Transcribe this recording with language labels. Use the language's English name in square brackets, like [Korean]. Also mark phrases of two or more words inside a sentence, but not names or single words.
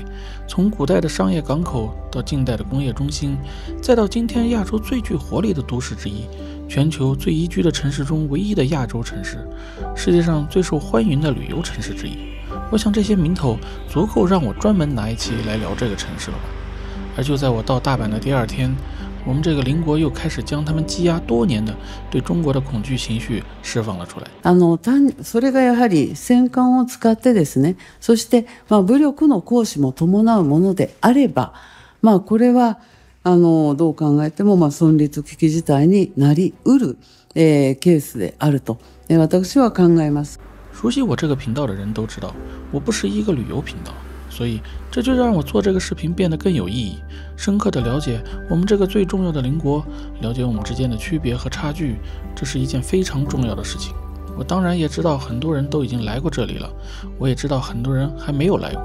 [Chinese] 从古代的商业港口到近代的工业中心，再到今天亚洲最具活力的都市之一，全球最宜居的城市中唯一的亚洲城市，世界上最受欢迎的旅游城市之一。我想这些名头足够让我专门拿一期来聊这个城市了吧。而就在我到大阪的第2天，我们这个邻国又开始将他们积压多年的对中国的恐惧情绪释放了出来。 [Japanese] それがやはり戦艦を使ってですね、そして武力の行使も伴うものであれば、これはどう考えても存立危機事態になりうるケースであると私は考えます。 [Chinese] 熟悉我这个频道的人都知道，我不是一个旅游频道。所以这就让我做这个视频变得更有意义，深刻地了解我们这个最重要的邻国，了解我们之间的区别和差距，这是一件非常重要的事情。我当然也知道很多人都已经来过这里了，我也知道很多人还没有来过。